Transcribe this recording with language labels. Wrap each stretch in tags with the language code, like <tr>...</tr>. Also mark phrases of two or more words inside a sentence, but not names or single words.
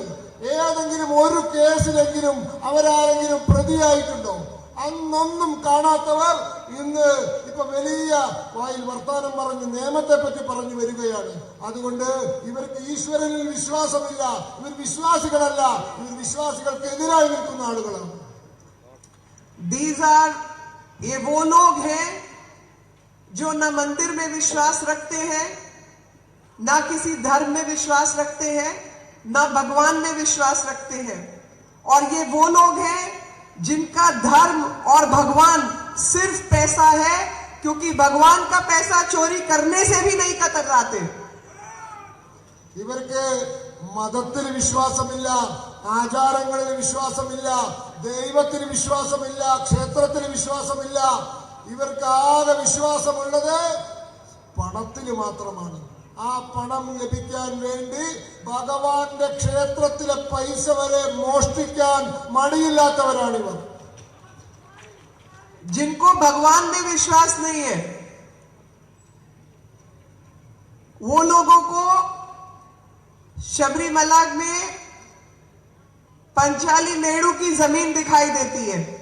<ml>ഏതെങ്കിലും ഒരു കേസിലെങ്കിലും അവരാരെങ്കിലും പ്രതിയായിട്ടുണ്ടോ? അന്നൊന്നും കാണാത്തവർ ഇന്ന് ഇപ്പൊ വലിയ വായിൽ വർത്താനം പറഞ്ഞ് നിയമത്തെ പറ്റി പറഞ്ഞു വരികയാണ്. അതുകൊണ്ട് ഇവർക്ക് ഈശ്വരനിൽ വിശ്വാസമില്ല. ഇവർ വിശ്വാസികളല്ല, ഇവർ വിശ്വാസികൾക്കെതിരായി നിൽക്കുന്ന ആളുകളാണ്.</ml> <hi>ये वो लोग हैं जो न मंदिर में विश्वास रखते हैं, ना किसी धर्म में विश्वास रखते हैं, ना भगवान में विश्वास रखते हैं. और ये वो लोग हैं जिनका धर्म और भगवान सिर्फ पैसा है, क्योंकि भगवान का पैसा चोरी करने से भी नहीं कतराते.</hi> <ml>ഇവർക്ക് മതത്തിൽ വിശ്വാസമില്ല, ആചാരങ്ങളിൽ വിശ്വാസമില്ല, ദൈവത്തിന് വിശ്വാസമില്ല, ക്ഷേത്രത്തിന് വിശ്വാസമില്ല. ഇവർക്ക് ആകെ വിശ്വാസമുള്ളത് പണത്തിൽ മാത്രമാണ്. ആ പണം ലഭിക്കാൻ വേണ്ടി ഭഗവാന്റെ ക്ഷേത്രത്തിലെ പൈസ വരെ മോഷ്ടിക്കാൻ മടിയില്ലാത്തവരാണിവർ.</ml> <hi>जिनको भगवान में विश्वास नहीं है, वो लोगों को शबरीमला में पंचाली नेहरू की जमीन दिखाई देती है.</hi>